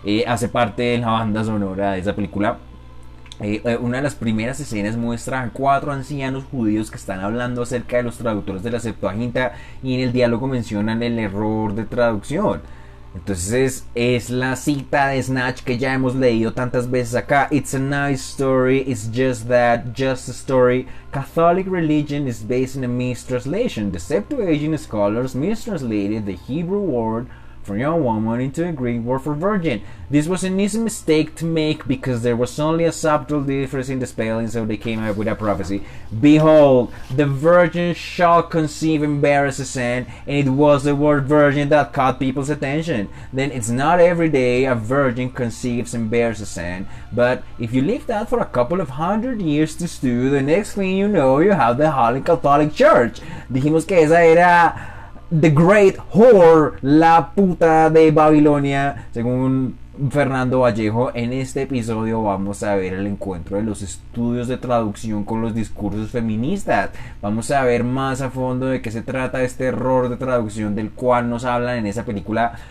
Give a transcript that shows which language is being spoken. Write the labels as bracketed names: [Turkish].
[Spanish] Hace parte de la banda sonora de esa película. Una de las primeras escenas muestra a 4 ancianos judíos que están hablando acerca de los traductores de la Septuaginta y en el diálogo mencionan el error de traducción. Entonces es la cita de Snatch que ya hemos leído tantas veces acá. [English] It's a nice story, it's just that, just a story. Catholic religion is based on a mistranslation. The Septuagint scholars mistranslated the Hebrew word for young woman into a Greek word for virgin. This was an easy mistake to make because there was only a subtle difference in the spelling, so they came up with a prophecy. Behold, the virgin shall conceive and bear a son, and it was the word virgin that caught people's attention. Then it's not every day a virgin conceives and bears a son, but if you leave that for a couple of 100 years to stew, the next thing you know, you have the Holy Catholic Church. [Spanish] Dijimos que esa era The Great Whore, la puta de Babilonia, según Fernando Vallejo. En este episodio vamos a ver el encuentro de los estudios de traducción con los discursos feministas. Vamos a ver más a fondo de qué se trata este error de traducción del cual nos hablan en esa película.